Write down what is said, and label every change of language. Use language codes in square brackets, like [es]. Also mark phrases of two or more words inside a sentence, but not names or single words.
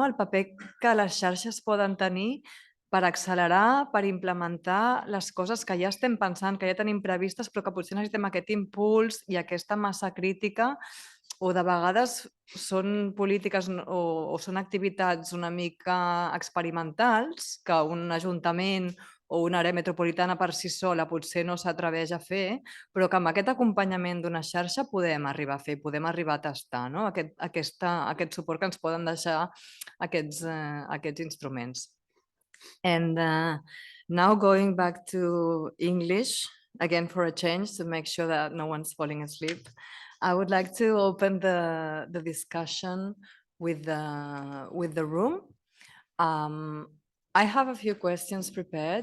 [ca] El paper que les xarxes poden tenir per accelerar, per implementar les coses que ja estem pensant, que ja tenim previstes, però que potser necessitem aquest impuls i aquesta massa crítica, o de vegades són polítiques o són activitats una mica experimentals que un ajuntament o una àrea metropolitana per si sola potser no s'atreveix a fer, però que amb aquest acompanyament d'una xarxa podem arribar a fer, podem arribar a tastar, no? Aquest suport que ens poden deixar aquests instruments. [en] And now going back to English, again for a change, to make sure that no one's falling asleep, I would like to open the discussion with the room. I have a few questions prepared.